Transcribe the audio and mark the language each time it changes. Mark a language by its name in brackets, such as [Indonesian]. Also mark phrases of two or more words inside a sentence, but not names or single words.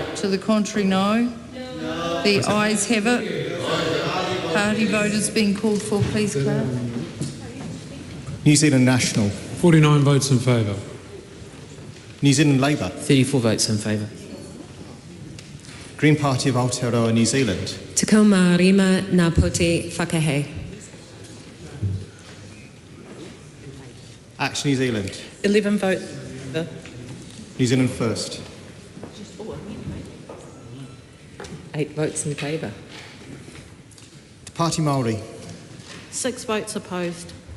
[English] To the contrary, no. No. The ayes have it. Party vote is being called for, please, Clerk. New Zealand National. 49 votes in favour. New Zealand Labour. 34 votes in favour. Green Party of Aotearoa, New Zealand. [Māori] Te kaumārima ngā poti whakahei. [English] Action New Zealand. 11 votes. New Zealand First. 8 votes in favour. Te Pāti Māori. 6 votes opposed.